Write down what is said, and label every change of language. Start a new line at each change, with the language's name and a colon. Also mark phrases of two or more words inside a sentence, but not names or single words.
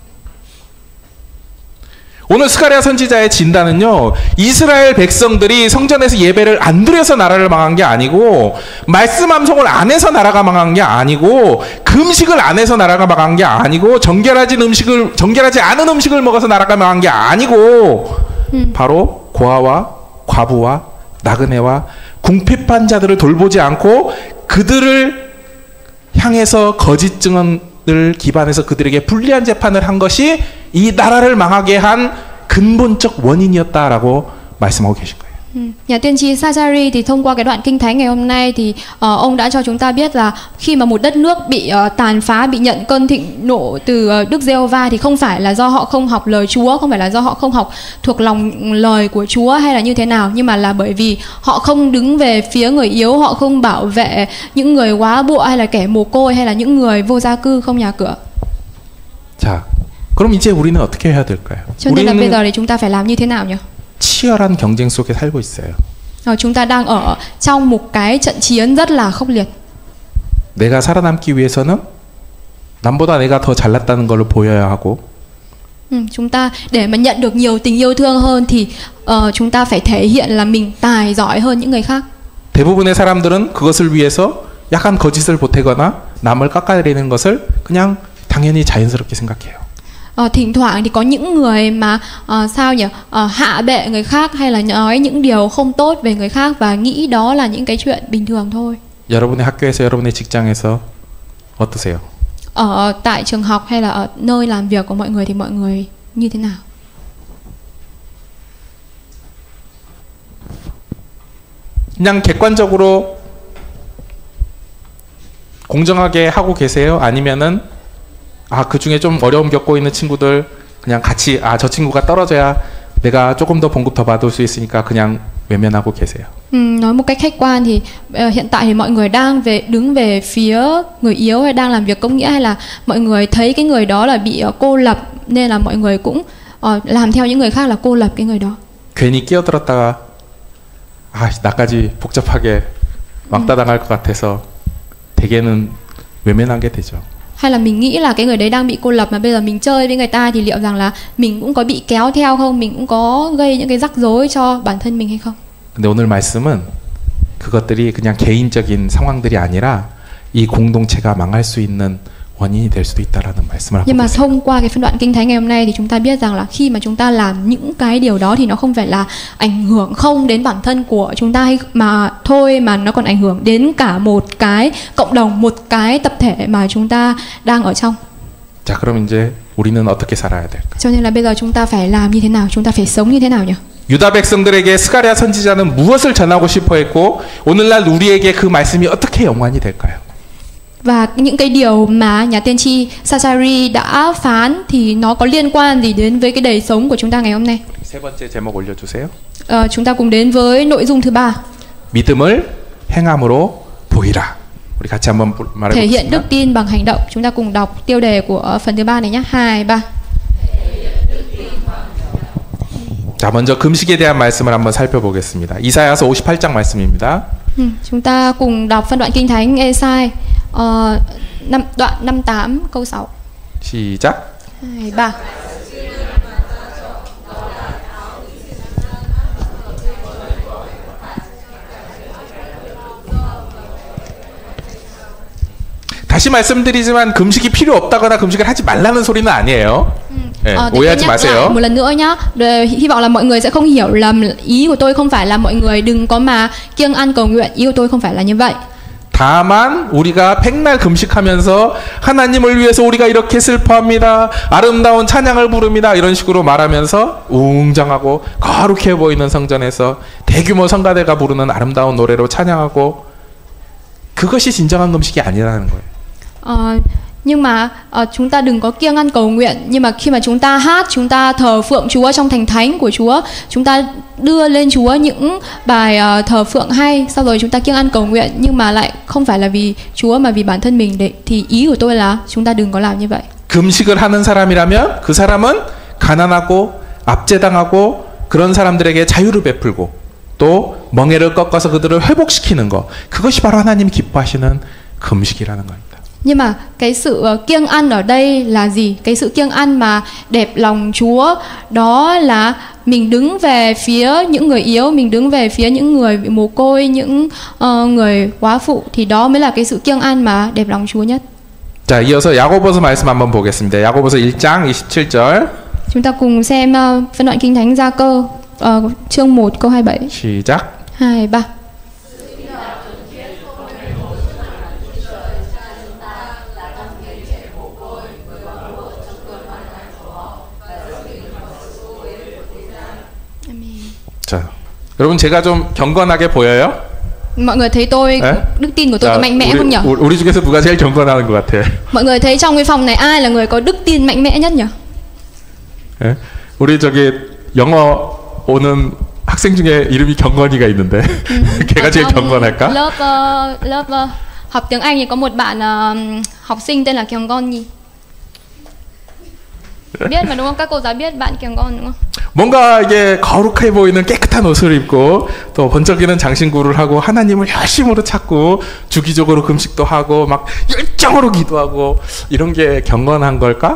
Korean: 오늘 스가랴 선지자의 진단은요, 이스라엘 백성들이 성전에서 예배를 안 드려서 나라를 망한 게 아니고, 말씀 암송을 안 해서 나라가 망한 게 아니고, 금식을 안 해서 나라가 망한 게 아니고, 정결하지 않은 음식을 먹어서 나라가 망한 게 아니고, 바로 고아와 과부와 나그네와 궁핍한 자들을 돌보지 않고 그들을 향해서 거짓 증언을 기반해서 그들에게 불리한 재판을 한 것이 이 나라를 망하게 한 근본적 원인이었다라고 말씀하고 계신 거예요.
Vietnamese: Nhà tiên tri Sachari thì thông qua cái đoạn kinh thánh ngày hôm nay thì ông đã cho chúng ta biết là khi mà một đất nước bị tàn phá, bị nhận cơn thịnh nộ từ Đức Giê-hô-va thì không phải là do họ không học lời Chúa, không phải là do họ không học thuộc lòng lời của Chúa hay là như thế nào, nhưng mà là bởi vì họ không đứng về phía người yếu, họ không bảo vệ những người góa bụa hay là kẻ mồ côi hay là những người vô gia cư không nhà cửa.
Korean: 자, 그럼 이제 우리는 어떻게 해야 될까요?
Vietnamese: Cho nên là bây giờ thì chúng ta phải làm như thế nào nhỉ?
Korean: 치열한 경쟁 속에 살고 있어요.
Vietnamese: Chúng ta đang ở trong một cái trận chiến rất là khốc liệt.
Korean: 내가 살아남기 위해서는 남보다 내가 더 잘났다는 걸 보여야 하고,
Vietnamese: chúng ta để mà nhận được nhiều tình yêu thương hơn thì chúng ta phải thể hiện là mình tài giỏi hơn những người khác.
Korean: 대부분의 사람들은 그것을 위해서 약간 거짓을 보태거나 남을 깎아내리는 것을 그냥 당연히 자연스럽게 생각해요.
Vietnamese: Thỉnh thoảng thì có những người mà hạ bệ người khác hay là nói những điều không tốt về người khác và nghĩ đó là những cái chuyện bình thường thôi.
Korean: 여러분의 학교에서, 여러분의 직장에서 어떠세요?
Vietnamese: Ở tại trường học hay là ở nơi làm việc của mọi người thì mọi người như thế nào?
Korean: 그냥 객관적으로 공정하게 하고 계세요? 아니면은 그 중에 좀 어려움 겪고 있는 친구들 그냥 같이 저 친구가 떨어져야 내가 조금 더 봉급 더 받을 수 있으니까 그냥 외면하고 계세요.
Vietnamese: Nói một cách khách quan thì hiện tại thì mọi người đang đứng về phía người yếu hay đang làm việc công nghĩa, hay là mọi người thấy cái người đó là bị cô lập nên là mọi người cũng làm theo những người khác là cô lập cái người đó.
Korean: 괜히 끼어들었다가 나까지 복잡하게 왕따 당할 것 같아서 대개는 외면하게 되죠.
Vietnamese: Hay là mình nghĩ là cái người đấy đang bị cô lập mà bây giờ mình chơi với người ta thì liệu rằng là mình cũng có bị kéo theo không? Mình cũng có gây những cái rắc rối cho bản thân mình hay không?
Korean: 근데 오늘 말씀은 그것들이 그냥 개인적인 상황들이 아니라 이 공동체가 망할 수 있는 원인이 될 수도 있다라는 말씀을 하고
Vietnamese: Nhưng mà
Korean: 계세요.
Vietnamese: thông qua cái phân đoạn kinh thánh ngày hôm nay thì chúng ta biết rằng là khi mà chúng ta làm những cái điều đó thì nó không phải là ảnh hưởng không đến bản thân của chúng ta mà thôi, mà nó còn ảnh hưởng đến cả một cái cộng đồng, một cái tập thể mà chúng ta đang ở trong.
Korean: 자, 그럼 이제 우리는 어떻게 살아야 될까?
Vietnamese: Cho nên là bây giờ chúng ta phải làm như thế nào? Chúng ta phải sống như thế nào nhỉ?
Korean: 유다 백성들에게 스가랴 선지자는 무엇을 전하고 싶어 했고 오늘날 우리에게 그 말씀이 어떻게 연관이 될까요?
Vietnamese: Và những cái điều mà nhà tiên tri Sachari đã phán thì nó có liên quan gì đến với cái đời sống của chúng ta ngày hôm nay?
Korean: 세 번째 제목 올려주세요.
Vietnamese: Chúng ta cùng đến với nội dung thứ 3.
Korean: 믿음을 행함으로 보이라. 우리 같이 한번
Vietnamese: Thể hiện
Korean: 말해보겠습니다.
Vietnamese: đức tin bằng hành động. Chúng ta cùng đọc tiêu đề của phần thứ 3 này nhé. 2, 3.
Korean: 자, 먼저 금식에 대한 말씀을 한번 살펴보겠습니다. 이사야서 58장 말씀입니다.
Vietnamese: Chúng ta cùng đọc phân đoạn kinh thánh Ê-sai đoạn 58 câu 6.
Korean: 시작. 2, 3. 다시 말씀드리지만 금식이 필요 없다거나 금식을 하지 말라는 소리는 아니에요. 네, 오해하지 마세요.
Vietnamese: Một lần nữa nhá. Hy vọng là mọi người sẽ không hiểu lầm. Ý của tôi không phải là mọi người đừng có mà kiêng ăn cầu nguyện. Ý của tôi không phải là như vậy.
Korean: 다만 우리가 백날 금식하면서 하나님을 위해서 우리가 이렇게 슬퍼합니다. 아름다운 찬양을 부릅니다. 이런 식으로 말하면서 웅장하고 거룩해 보이는 성전에서 대규모 성가대가 부르는 아름다운 노래로 찬양하고 그것이 진정한 금식이 아니라는 거예요.
Vietnamese: Nhưng mà chúng ta đừng có kiêng ăn cầu nguyện. Nhưng mà khi mà chúng ta hát, chúng ta thờ phượng Chúa trong thành thánh của Chúa, chúng ta đưa lên Chúa những bài thờ phượng hay, sau rồi chúng ta kiêng ăn cầu nguyện, nhưng mà lại không phải là vì Chúa mà vì bản thân mình. Thì ý của tôi là chúng ta đừng có làm như vậy.
Korean: 금식을 하는 사람이라면 그 사람은 가난하고 압제당하고 그런 사람들에게 자유를 베풀고 또 멍에를 꺾어서 그들을 회복시키는 거, 그것이 바로 하나님이 기뻐하시는 금식이라는 겁니다.
Vietnamese: Nhưng mà cái sự kiêng ăn ở đây là gì? Cái sự kiêng ăn mà đẹp lòng Chúa đó là mình đứng về phía những người yếu, mình đứng về phía những người bị mồ côi, những người quá phụ, thì đó mới là cái sự kiêng ăn mà đẹp lòng Chúa nhất.
Korean: 자, 이어서 야고보서 말씀 한번 보겠습니다. 야고보서 1장 27절.
Vietnamese: Chúng ta cùng xem phân đoạn Kinh Thánh Gia Cơ chương 1 câu 27.
Korean: 시작. 2, 3. 자, 여러분 제가 좀 경건하게 보여요?
Vietnamese: Mọi người thấy tôi, đức tin của tôi có mạnh mẽ không nhỉ?
Korean: 우리 중에서 누가 제일 경건하는 것 같아?
Vietnamese: Mọi người thấy trong cái phòng này ai là người có đức tin mạnh mẽ nhất nhỉ?
Korean: 예? 우리 저기 영어 오는 학생 중에 이름이 경건이가 있는데 걔가 제일 경건할까?
Vietnamese: Lớp học tiếng Anh thì có một bạn học sinh tên là Kyunggon. biết mà đúng không? Các cô giáo biết bạn Kyunggon đúng không?
Korean: 뭔가 이게 거룩해 보이는 깨끗한 옷을 입고 또 번쩍이는 장신구를 하고 하나님을 열심으로 찾고 주기적으로 금식도 하고 막 열정으로 기도하고 이런 게 경건한 걸까?